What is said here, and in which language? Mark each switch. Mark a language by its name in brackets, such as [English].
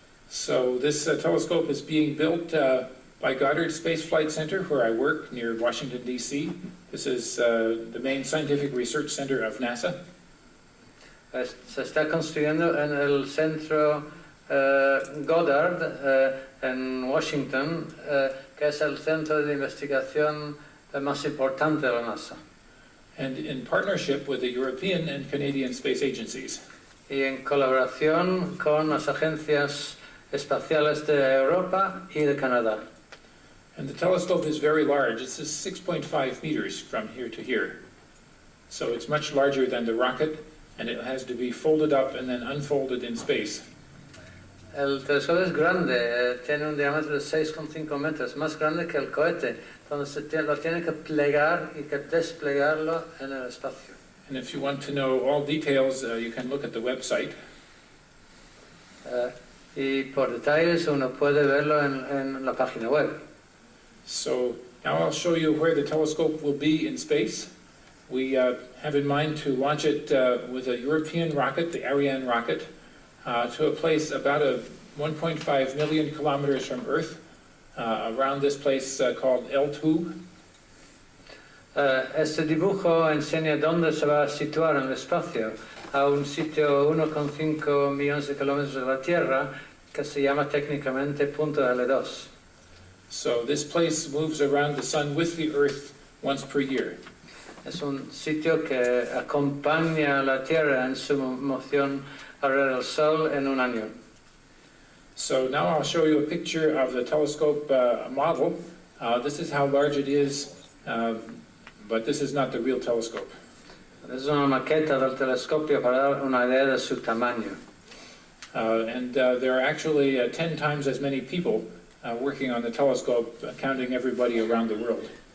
[English] So this telescope is being built by Goddard Space Flight Center, where I work near Washington, D.C. This is the main scientific research center of NASA. [Spanish] Se está construyendo en el centro Goddard en Washington, que es el centro de investigación más importante de la NASA. [English] And in partnership with the European and Canadian space agencies. [Spanish] Y en colaboración con las agencias espaciales de Europa y de Canadá. [English] And the telescope is very large. It's 6.5 meters from here to here. So it's much larger than the rocket, and it has to be folded up and then unfolded in space. [Spanish] El telescopio es grande, tiene un diámetro de 6,5 metros, más grande que el cohete, donde lo tiene que plegar y que desplegarlo en el espacio. [English] And if you want to know all details, you can look at the website. [Spanish] Y por detalles uno puede verlo en la página web. [English] So now I'll show you where the telescope will be in space. We have in mind to launch it with a European rocket, the Ariane rocket, to a place about 1.5 million kilometers from Earth, around this place called L2. [Spanish] Este dibujo enseña dónde se va a situar en el espacio, a un sitio 1,5 millones de kilómetros de la Tierra, que se llama técnicamente punto L2. [English] So this place moves around the sun with the Earth once per year. [Spanish] Es un sitio que acompaña a la Tierra en su moción alrededor del Sol en un año. [English] So now I'll show you a picture of the telescope model. This is how large it is, but this is not the real telescope. [Spanish] Es una maqueta del telescopio para dar una idea de su tamaño. [English] And there are actually 10 times as many people working on the telescope, counting everybody around the world.